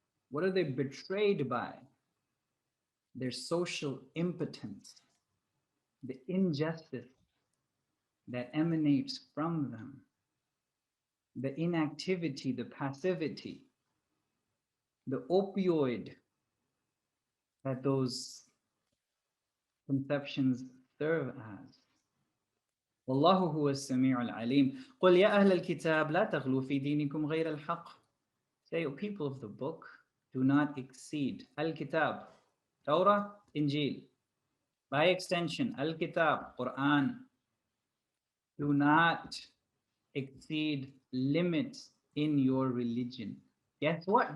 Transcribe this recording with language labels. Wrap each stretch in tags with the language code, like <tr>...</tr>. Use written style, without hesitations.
<en>What are they betrayed by? Their social impotence, the injustice that emanates from them, the inactivity, the passivity, the opioid that those conceptions serve as.</en> <ar>والله هو السميع العليم قل يا أهل الكتاب لا تغلوا في دينكم غير الحق.</ar> <en>Say, O people of the book, do not exceed. Al-Kitab, Torah, Injil. By extension, Al-Kitab, Quran. Do not exceed limits in your religion. Guess what?</en>